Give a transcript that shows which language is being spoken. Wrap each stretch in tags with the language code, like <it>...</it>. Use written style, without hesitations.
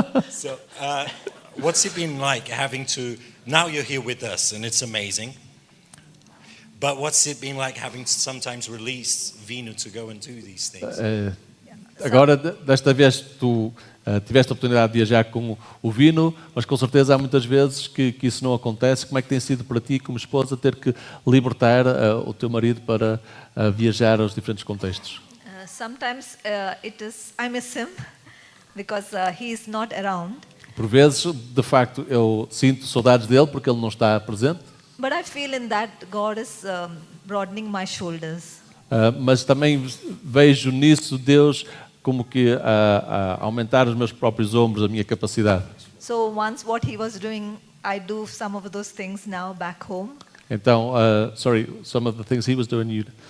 <en>So, what's it been like having to? Now you're here with us, and it's amazing. But what's it been like having to sometimes release Vino to go and do these things?</en> <pt>Agora, desta vez, tu tiveste a oportunidade de viajar com o Vino, mas com certeza há muitas vezes que isso não acontece. Como é que tem sido para ti, como esposa, ter que libertar o teu marido para viajar aos diferentes contextos?</pt> <en>Sometimes I miss him because he is not around.</en> <pt>Por vezes, de facto, eu sinto saudades dele porque ele não está presente.</pt> <en>But I feel in that God is broadening my shoulders.</en> <pt>Mas também vejo nisso Deus como que a aumentar os meus próprios ombros, a minha capacidade.</pt> <en>So once what he was doing, I do some of those things now back home.</en> <pt>Então,</pt> <en>some of the things he was doing.</en>